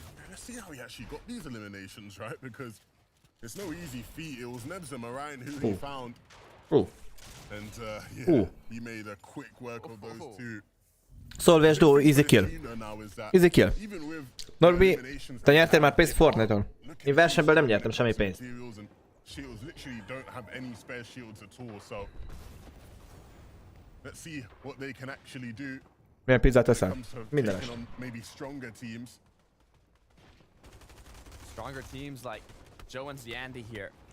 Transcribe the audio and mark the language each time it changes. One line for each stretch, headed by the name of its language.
English: Let's see how he actually got these eliminations, right? Because it's no easy feat. It was Nebs and Marine who he found. And yeah, he made a quick work of those two. Solvés duo, easy kill. Easy kill.
Hungarian: Norbi, te nyertél már pénzt Fortnite-on. Én versenyből nem nyertem semmi pénzt.
English: Shields literally don't have any spare shields at all, so let's see what they can actually do.
Hungarian: Milyen pizzát teszel? Mindenes.
English: Maybe stronger teams. Stronger teams like Joe and Ziandi here.